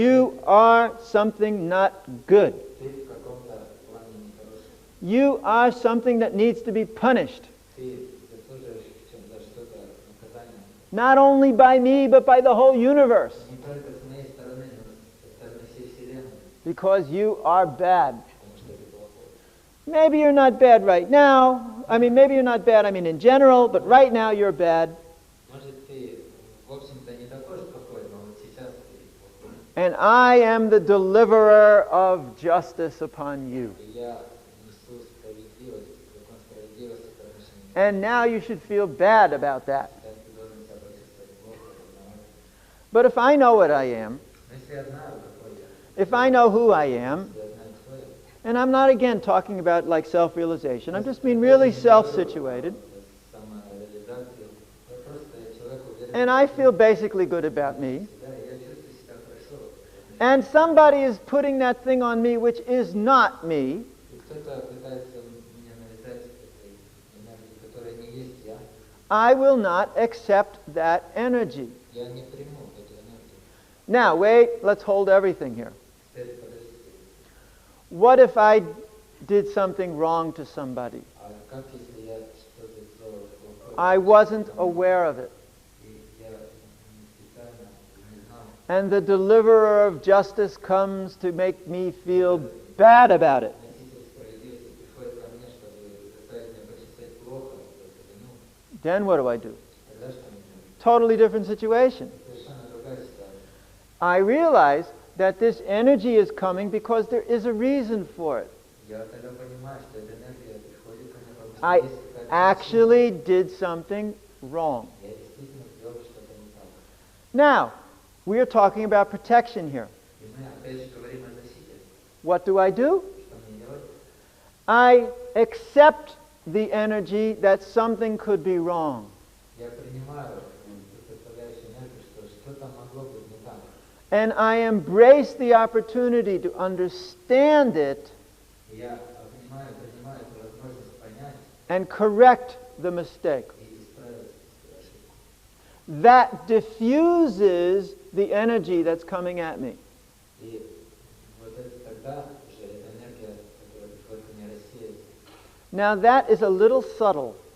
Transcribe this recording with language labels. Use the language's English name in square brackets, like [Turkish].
[English] you are something not good. [Russian] ты в каком-то плане нехороший. [English] You are something that needs to be punished. [Russian] Ты заслуживаешь за что-то наказание. [English] Not only by me, but by the whole universe. [Russian] Не только с моей стороны, но со стороны всей Вселенной. [English] Because you are bad. [Russian] Потому что ты плохой. [English] Maybe you're not bad right now. Maybe you're not bad, in general, but right now you're bad. [Russian] Может, ты, в общем-то, не такой же плохой, но вот сейчас ты плохой. [English] And I am the deliverer of justice upon you. [Russian] И я несу справедливость, закон справедливости по отношению к тебе. [English] And now you should feel bad about that. [Russian] Сейчас ты должен себя почувствовать плохо, виноват. [English] But if I know what I am, [Russian] Но если я знаю, какой я, [English] if I know who I am, [Russian] если я знаю, кто я, [English] and I'm not again talking about like self-realization, I'm just being really self-situated, [Russian] самореализацию, я просто человек уверен [English] and I feel basically good about me, [Russian] в себя, и я чувствую себя хорошо. [English] and somebody is putting that thing on me which is not me, [Russian] И кто-то пытается мне навязать этой энергии, которая не есть я, [English] I will not accept that energy. [Russian] я не приму эту энергию. [English] Now, wait, let's hold everything here. [Russian] Теперь подождите. [English] What if I did something wrong to somebody? [Russian] А как если я что-то сделал плохое? [English] I wasn't aware of it. [Russian] И я специально не знал. [English] And the deliverer of justice comes to make me feel bad about it. [Russian] Носитель справедливости приходит ко мне, чтобы заставить меня почувствовать плохо за эту вину. [English] Then what do I do? [Russian] Тогда что мне делать? [English] Totally different situation. [Russian] Совершенно другая ситуация. [English] I realize that this energy is coming because there is a reason for it. [Russian] Я тогда понимаю, что эта энергия приходит ко мне, потому что [English] I [Russian] есть какая-то причина. [English] actually did something wrong. [Russian] Я действительно сделал что-то не так. [English] Now, we are talking about protection here. [Russian] И мы опять же говорим о защите. [English] What do I do? [Russian] Что мне делать? [English] I accept the energy that something could be wrong. [Russian] Я принимаю составляющую энергию, что что-то могло быть не так. [English] And I embrace the opportunity to understand it [Russian] И я принимаю эту возможность понять [English] and correct the mistake. [Russian] и исправить эту ошибку. [English] That diffuses the energy that's coming at me. [Russian] И вот это тогда уже эта энергия, которая приходит ко мне, рассеется. [English] Now that is a little subtle.